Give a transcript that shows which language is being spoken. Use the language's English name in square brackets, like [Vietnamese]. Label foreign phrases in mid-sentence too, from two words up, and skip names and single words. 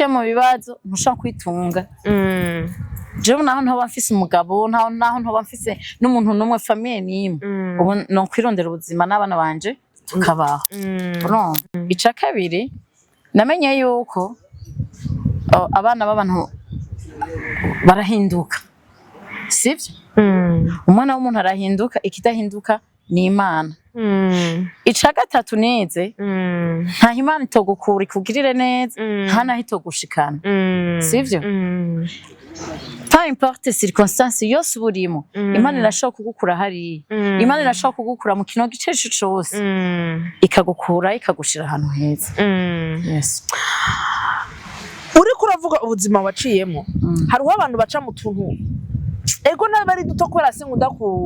[Rundi] mu bibazo ntushobora kwitunga jewe naho ntoba mfise umugabo naho ntoba mfise n'umuntu n'umwe famille n'imwe ubu no kwirondera ubuzima n'abana banje tukabaho ica kabiri namenye yuko abana b'abantu barahinduka sivyo umwana w'umuntu arahinduka ikidahinduka ni Imana. Ica gatatu nize nta Imana itogukura ikugirire neza nta naho itogushikana sivyo. [French] Peu importe circonstance [Rundi] yose burimo Imana irashobora kugukura hariya. Imana irashobora kugukura mu kino gice cyose ikagukura ikagushira ahantu heza. Yes. Uriko uravuga ubuzima waciyemo hariho abantu baca mu tuntu ego nabari duto kwera sinkunda ku